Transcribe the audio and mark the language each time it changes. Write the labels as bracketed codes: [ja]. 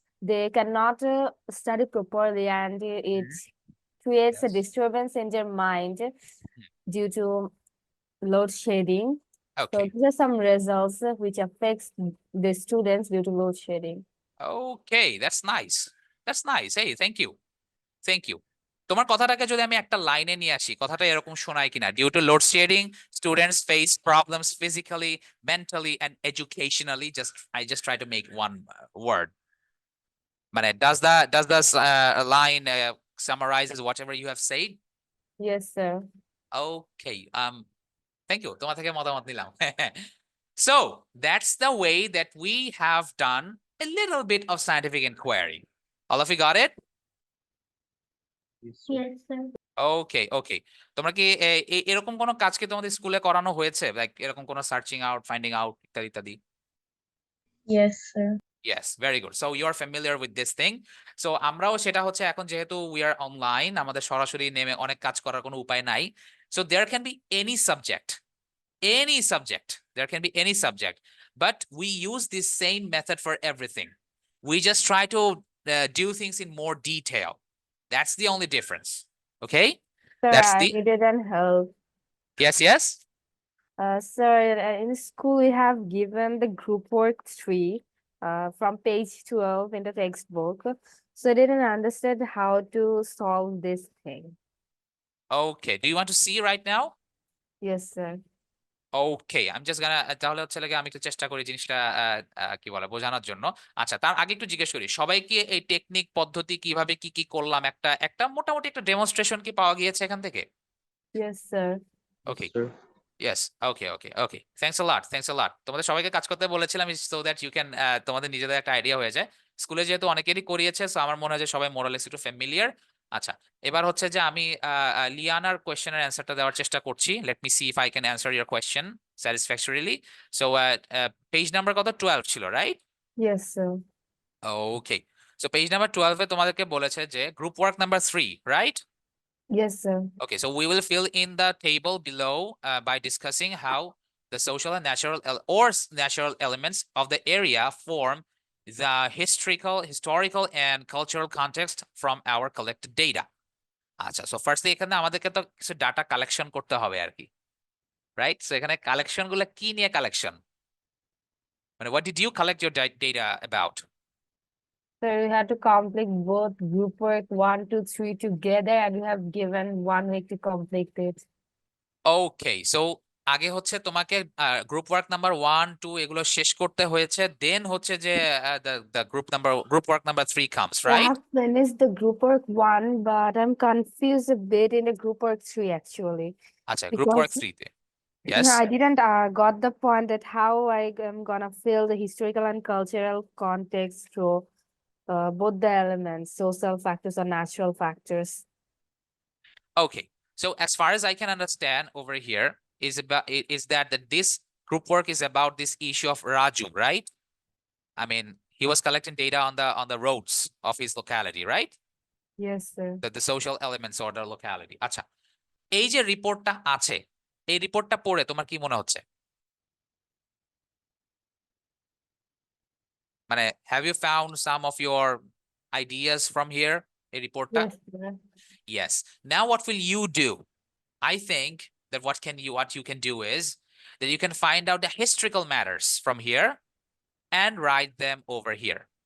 [en] they cannot study properly, and it creates a Yes. disturbance in their mind due to load shedding. So Okay. these are some results which affects the students due to load shedding. Okay, that's nice. That's nice. Hey, thank you. Thank you. [bn] তোমার কথাটাকে যদি আমি একটা লাইনে নিয়ে আসি, কথাটা এরকম শোনায় কিনা? [en] Due to load shedding, students face problems physically, mentally, and educationally. I just try to make one word. মানে does the line summarizes whatever you have said? Yes, sir. Okay. Thank you. [bn] তোমার থেকে মতামত নিলাম। [en] So that's the way that we have done a little bit of scientific inquiry. All of you got it? Yes, sir. Yes, sir. Okay, okay. [bn] তোমরা কি এরকম কোনো কাজ কি তোমাদের স্কুলে করানো হয়েছে? লাইক এরকম কোনো সার্চিং আউট, ফাইন্ডিং আউট ইত্যাদি ইত্যাদি? [en] Yes, sir. Yes, very good. So you are familiar with this thing. [bn] So আমরাও সেটা হচ্ছে এখন যেহেতু [en] we are online, [bn] আমাদের সরাসরি নেমে অনেক কাজ করার কোনো উপায় নাই। [en] So there can be any subject. Any subject. There can be any subject. But we use this same method for everything. We just try to do things in more detail. That's the only difference. Okay? Sir, That's I the didn't help. yes, yes. Sir, in school we have given the group work 3 from page 12 in the textbook. So I didn't understand how to solve this thing. Okay. Do you want to see right now? Yes, sir. Okay, I'm just gonna [bn] তাহলে হচ্ছে লাগে আমি একটু চেষ্টা করি জিনিসটা কি বলে বোঝানোর জন্য। আচ্ছা, তার আগে একটু জিজ্ঞেস করি সবাইকে এই টেকনিক পদ্ধতি কিভাবে কি কি করলাম একটা মোটামুটি একটা ডেমনস্ট্রেশন কি পাওয়া গিয়েছে এখান থেকে? [en] Yes, sir. Yes, Okay. sir. Yes. Okay. Okay. Okay. Thanks a lot. Thanks a lot. [bn] তোমাদের সবাইকে কাজ করতে বলেছিলাম [en] so that you can [bn] তোমাদের নিজেদের একটা আইডিয়া হয়ে যায়। স্কুলে যেহেতু অনেকেরই করিয়েছে সো আমার মনে হয় যে সবাই মোরালেস একটু ফ্যামিলিয়ার। আচ্ছা, এবার হচ্ছে যে আমি লিয়ানার কোয়েশ্চেনের অ্যান্সারটা দেওয়ার চেষ্টা করছি। Let me see if I can answer your question satisfactorily. So page number কত? 12 ছিল, রাইট? [en] Yes, sir. Okay. [bn] সো পেজ নাম্বার 12 এ তোমাদেরকে বলেছে যে group work number 3, right? [en] Yes, sir. Okay, so we will fill in the table below by discussing how the social and natural elements of the area form the historical and cultural context from our collected data. [bn] আচ্ছা, [en] so firstly [bn] এখানে আমাদেরকে তো কিছু data collection করতে হবে আর কি, right? So এখানে collection গুলো কি নিয়ে কালেকশন? মানে [en] what did you collect your data about? So you had to complete both group work 1, 2, 3 together, and you have given 1 week to complete it. [bn] Okay, so আগে হচ্ছে তোমাকে গ্রুপ ওয়ার্ক নাম্বার 1 2 এগুলো শেষ করতে হয়েছে, দেন হচ্ছে যে [en] the group work number 3 comes, I right? have finished the group work 1, but I'm confused a bit in the group work 3 actually. [bn] আচ্ছা, গ্রুপ ওয়ার্ক [en] Because [bn] 3 তে [en] yes. I didn't got the point that how I am gonna fill the historical and cultural context through both the elements, social factors or natural factors. Okay, so as far as I can understand over here is that this group work is about this issue of Raju, right? I mean, he was collecting data on the roads of his locality, right? Yes, sir. The social elements or the locality. [bn] আচ্ছা, এই যে রিপোর্টটা আছে, এই রিপোর্টটা পড়ে তোমার কি মনে হচ্ছে? [en] মানে have you found some of your ideas from here, [bn] এই রিপোর্টটা? [en] Yes, sir. Yes. Now what will you do? I think that what you can do is that you can find out the historical matters from here and write them over here.